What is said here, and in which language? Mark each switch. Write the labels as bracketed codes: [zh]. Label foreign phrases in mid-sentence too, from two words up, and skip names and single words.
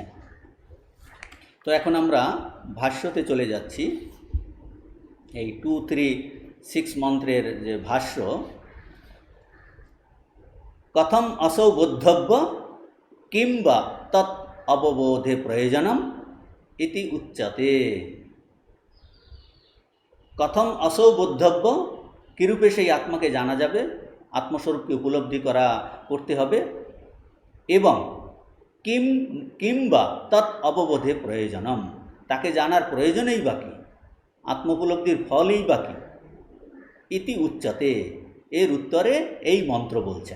[bn] তো এখন আমরা ভাষ্যতে চলে যাচ্ছি। এই 2, 3, 6 মন্ত্রের যে ভাষ্য, [sa] কথম असौ बोद्धव्य [bn] কিংবা [sa] তৎ অববোধে প্রয়োজনম ইতি উচ্যতে। কথম असौ बोद्धव्য, [bn] কীরূপে সেই আত্মাকে জানা যাবে, আত্মস্বরূপকে উপলব্ধি করতে হবে, এবং কিংবা [sa] তৎ অববোধে প্রয়োজনম, [bn] তাকে জানার প্রয়োজনেই বাকি, আত্মোপলব্ধির ফলই বাকি, [sa] ইতি উচ্চতে, [bn] এর উত্তরে এই মন্ত্র বলছেন।